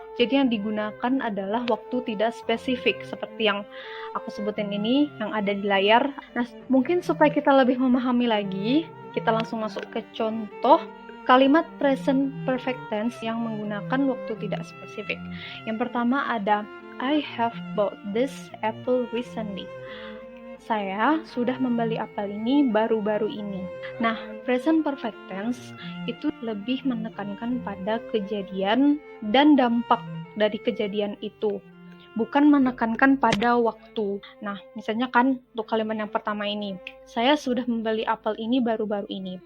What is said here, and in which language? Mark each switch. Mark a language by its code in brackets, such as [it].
[id] Jadi yang digunakan adalah waktu tidak spesifik seperti yang aku sebutin ini yang ada di layar. Nah, mungkin supaya kita lebih memahami lagi, kita langsung masuk ke contoh kalimat present perfect tense yang menggunakan waktu tidak spesifik. Yang pertama ada [en] I have bought this apple recently. [id] Saya sudah membeli apel ini baru-baru ini. Nah, present perfect tense itu lebih menekankan pada kejadian dan dampak dari kejadian itu, bukan menekankan pada waktu. Nah, misalnya kan untuk kalimat yang pertama ini, saya sudah membeli apel ini baru-baru ini.